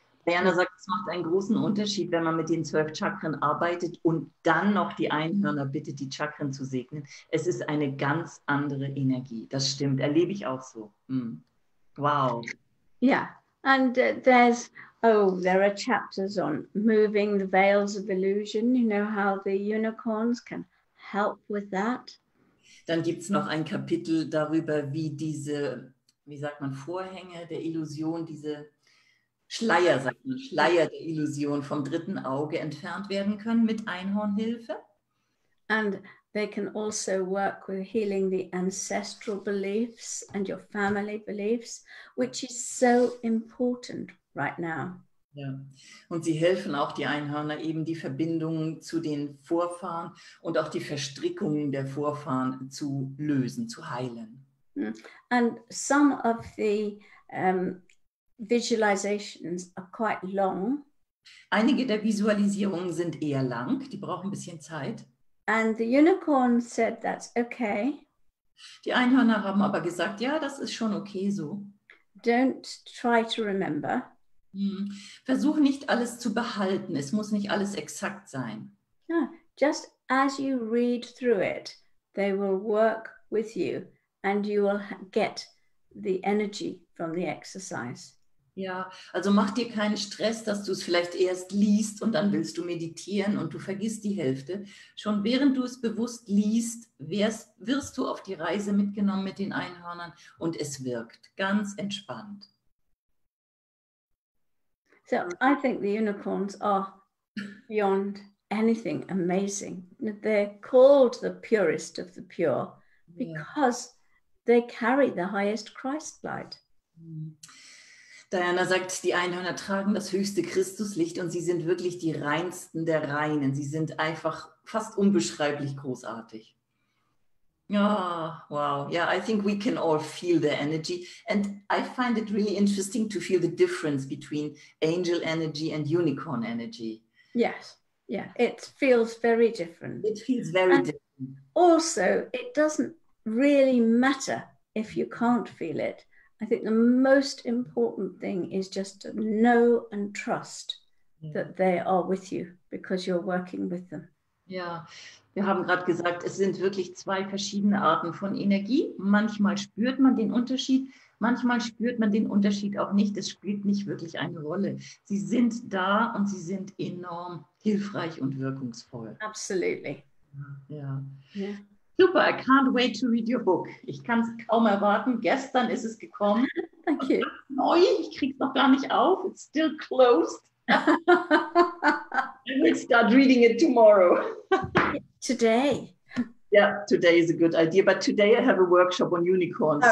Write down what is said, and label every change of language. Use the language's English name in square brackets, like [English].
[German] Diana sagt, es macht einen großen Unterschied, wenn man mit den 12 Chakren arbeitet und dann noch die Einhörner bittet, die Chakren zu segnen. Es ist eine ganz andere Energie. Das stimmt, erlebe ich auch so. [English] Wow. Yeah, and there are chapters on moving the veils of illusion. You know how the unicorns can help with that. [German] Dann gibt es noch ein Kapitel darüber, wie diese, wie sagt man, Vorhänge der Illusion, diese Schleier, sagt man, Schleier der Illusion vom dritten Auge entfernt werden können mit Einhornhilfe. [English] And they can also work with healing the ancestral beliefs and your family beliefs, which is so important right now. [German] Ja. Und sie helfen auch die Einhörner eben die Verbindungen zu den Vorfahren und auch die Verstrickungen der Vorfahren zu lösen, zu heilen. [English] And some of the visualizations are quite long. [German] Einige der Visualisierungen sind eher lang, die brauchen ein bisschen Zeit. [English] And the unicorn said that's okay. [German] Die Einhörner haben aber gesagt, ja, das ist schon okay so. [English] Don't try to remember. [German] Versuch nicht alles zu behalten, es muss nicht alles exakt sein. [English] No, just as you read through it, they will work with you and you will get the energy from the exercise. [German] Ja, also mach dir keinen Stress, dass du es vielleicht erst liest und dann willst du meditieren und du vergisst die Hälfte. Schon während du es bewusst liest, wirst du auf die Reise mitgenommen mit den Einhörnern und es wirkt ganz entspannt. [English] So I think the unicorns are beyond anything amazing. They're called the purest of the pure because they carry the highest Christ light. [German] Diana sagt, die Einhörner tragen das höchste Christuslicht und sie sind wirklich die reinsten der Reinen. Sie sind einfach fast unbeschreiblich großartig. Ja, wow. [English] Yeah, I think we can all feel the energy. And I find it really interesting to feel the difference between angel energy and unicorn energy. Yes, yeah, it feels very different. It feels very different. Also, it doesn't really matter if you can't feel it. I think the most important thing is just to know and trust that they are with you because you're working with them. [German] Ja, wir haben gerade gesagt, es sind wirklich zwei verschiedene Arten von Energie. Manchmal spürt man den Unterschied, manchmal spürt man den Unterschied auch nicht. Es spielt nicht wirklich eine Rolle. Sie sind da und sie sind enorm hilfreich und wirkungsvoll. [English] Absolutely. [German] Ja. [English] Yeah. Super, I can't wait to read your book. [German] Ich kann es kaum erwarten. Gestern ist es gekommen. [English] Thank you. [German] Neu, ich kriege es noch gar nicht auf. [English] It's still closed. I will start reading it tomorrow. Today. Yeah, today is a good idea. But today I have a workshop on unicorns.